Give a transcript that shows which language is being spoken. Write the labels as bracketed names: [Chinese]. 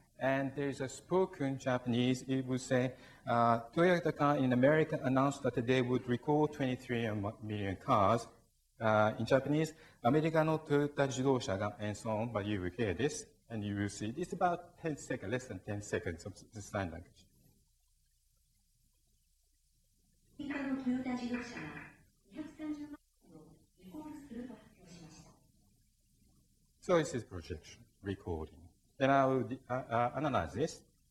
[English] And there is a spoken Japanese. It would say, Toyota car in America announced that they would recall 23 million cars. In Japanese, [Japanese] アメリカのトヨタ自動車が [English] and so on, but you will hear this, and you will see it's about 10 seconds, less than 10 seconds of the sign language. [Japanese] アメリカのトヨタ自動車が230万台をリコールすると発表しました。 [English] So this is projection, recording. Then I will analyze this.